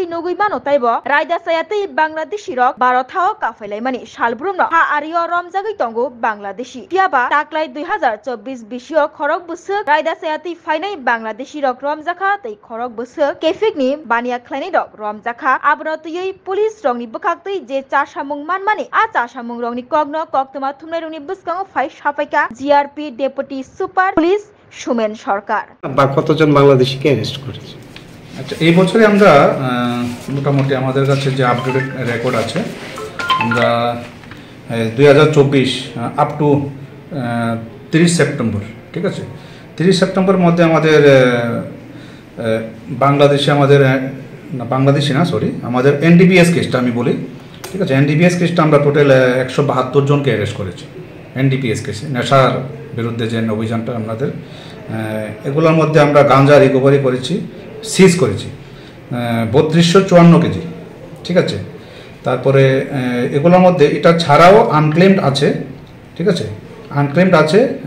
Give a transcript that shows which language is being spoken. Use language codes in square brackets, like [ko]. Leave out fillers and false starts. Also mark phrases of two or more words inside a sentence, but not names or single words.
[trp] nugui mano taibo raida sayatui Bangladeshi rok Thao kafailai salbrumno ha ario romjagui tongo Bangladeshi tiaba taklai 2024 bisio khorok busuk raida sayati fainai Bangladeshi rok romjaka tei khorok busuk kefikni bania khlainai rok romjaka abonotui police rokni bukhaktui je charsamung manmani a charsamung rokni kogno koktuma thumnai rokni buskango phai sapaika GRP [en] deputy super police [trp] Sumen Sarkar [bn] বা কতজন বাংলাদেশিকে অ্যারেস্ট করেছে। আচ্ছা এই বছরে আমরা মোটামুটি আমাদের কাছে যে [en] updated record [bn] আছে আমরা 2024 [en] up to 30 September [bn] ঠিক আছে 30 সেপ্টেম্বরের মধ্যে আমাদের বাংলাদেশে আমাদের বাংলাদেশি না সরি আমাদের এনডিপিএস কেসটা আমি বলি ঠিক আছে এনডিপিএস কেসটা আমরা টোটাল 172 জনকে অ্যারেস্ট করেছি এনডিপিএস কেসে নেশার বিরুদ্ধে যে অভিযানটা আমাদের এগুলোর মধ্যে আমরা গাঁজা রিকভারি করেছি সিজ করেছি 3254 কেজি ঠিক আছে তারপরে এগুলোর মধ্যে এটা ছাড়াও আনক্লেমড আছে ঠিক আছে আনক্লেমড আছে